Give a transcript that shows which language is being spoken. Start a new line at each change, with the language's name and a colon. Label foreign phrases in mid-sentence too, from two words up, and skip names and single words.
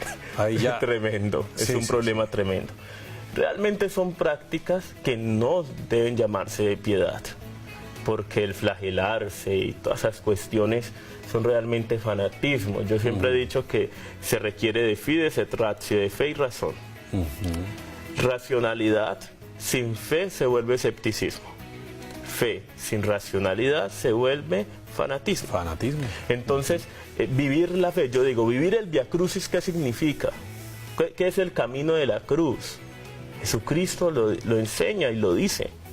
Spanish: Ahí ya. tremendo. Es Sí, un sí, problema tremendo. Realmente son prácticas que no deben llamarse de piedad, porque el flagelarse y todas esas cuestiones son realmente fanatismo. Yo siempre he dicho que se requiere de
Latin: fides et ratio,
Spanish: de fe y razón. Racionalidad sin fe se vuelve escepticismo. Fe sin racionalidad se vuelve fanatismo. Fanatismo. Entonces, vivir la fe, yo digo, vivir el Via Crucis, ¿qué significa? ¿Qué es el camino de la cruz? Jesucristo lo enseña y lo dice.